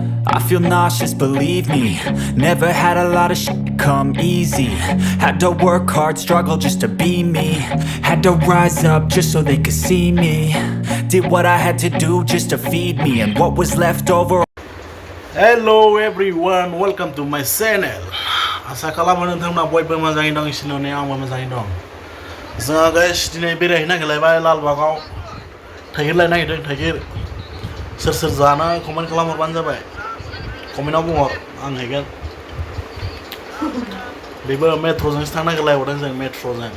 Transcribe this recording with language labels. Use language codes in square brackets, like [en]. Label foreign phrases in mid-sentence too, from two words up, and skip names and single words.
[en] I feel nauseous, believe me. Never had a lot of shit come easy. Had to work hard, struggle just to be me. Had to rise up just so they could see me. Did what I had to do just to feed me. And what was left over. Hello everyone, welcome to my channel. [brx] Asa खालामो नोंथांमोना बयबो मोजाङै दं सिन'नि आंबो मोजाङै दं. जोंहा गाइस दिनै बेरायहैनो नागिरलायबाय लालबागाव. थाइगिरलायनो नागिरदों थाइगिर. सोर सोर जानो कमेन्ट खालामहरबानो जाबाय. कमेन्टआव बुंहर आं हैगोन. बेबो मेट्र'जोंसो थांनो नागिरलायहरदों जों मेट्र'जों.